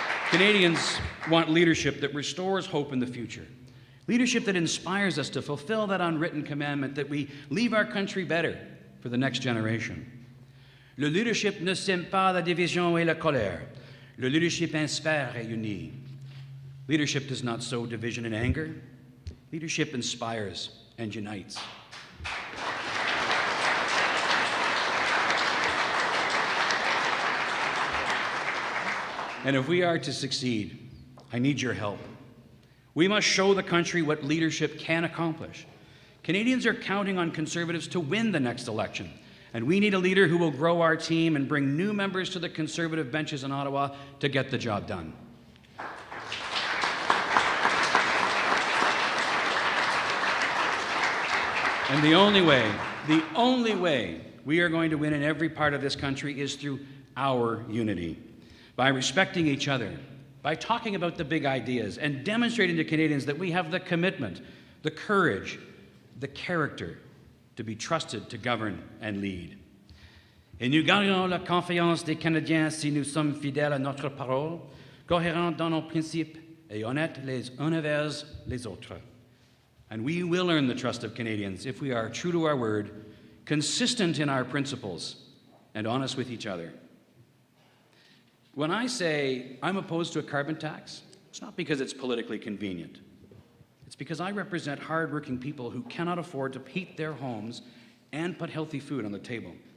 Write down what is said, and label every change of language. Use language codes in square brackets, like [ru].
[en] Canadians want leadership that restores hope in the future, leadership that inspires us to fulfill that unwritten commandment that we leave our country better for the next generation. [fr] Le leadership ne sème pas la division et la colère. Le leadership inspire et unit. [en] Leadership does not sow division and anger. Leadership inspires and unites. And if we are to succeed, I need your help. We must show the country what leadership can accomplish. Canadians are counting on Conservatives to win the next election, and we need a leader who will grow our team and bring new members to the Conservative benches in Ottawa to get the job done. And the only way we are going to win in every part of this country is through our unity. By respecting each other, by talking about the big ideas, and demonstrating to Canadians that we have the commitment, the courage, the character to be trusted to govern and lead. [fr] Et nous gagnerons la confiance des Canadiens si nous sommes fidèles à notre parole, cohérents dans nos principes et honnêtes les uns envers les autres. [en] And we will earn the trust of Canadians if we are true to our word, consistent in our principles, and honest with each other. When I say I'm opposed to a carbon tax, it's not because it's politically convenient. It's because I represent hardworking people who cannot afford to heat their homes and put healthy food on the table.